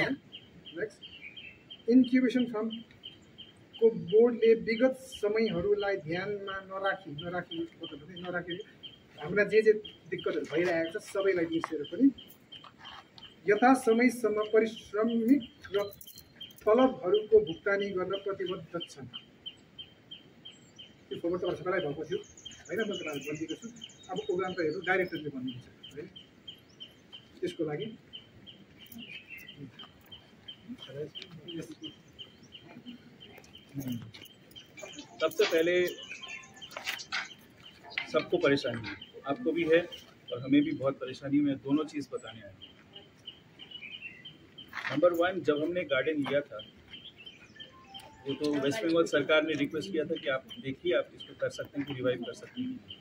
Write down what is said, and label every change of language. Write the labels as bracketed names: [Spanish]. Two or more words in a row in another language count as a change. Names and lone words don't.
[Nepali] नेक्स्ट इन्क्युबेसन फन्डको बोर्डले विगत समयहरूलाई ध्यानमा नराखी हाम्रा जे दिक्कतहरू भइरहेको छ सबैलाई बिर्सेर पनि यथा समयसम्म पारिश्रमिक र तलबहरूको भुक्तानी गर्न प्रतिबद्ध छन्। त्यो खबर तपाईँहरू सबैलाई भएको थियो होइन, म तपाईँहरू भनिदिएको छु। अब प्रोग्राम त हेर्नु डाइरेक्टरले भन्नुहुन्छ है त्यसको लागि। [Hindi] सबसे पहले सबको परेशानी है, आपको भी है और हमें भी बहुत परेशानी में दोनों चीज़ बताने आए। नंबर 1, जब हमने गार्डन लिया था वो तो वेस्ट बंगाल सरकार ने रिक्वेस्ट किया था कि आप देखिए आप इसको कर सकते हैं कि रिवाइव कर सकते हैं।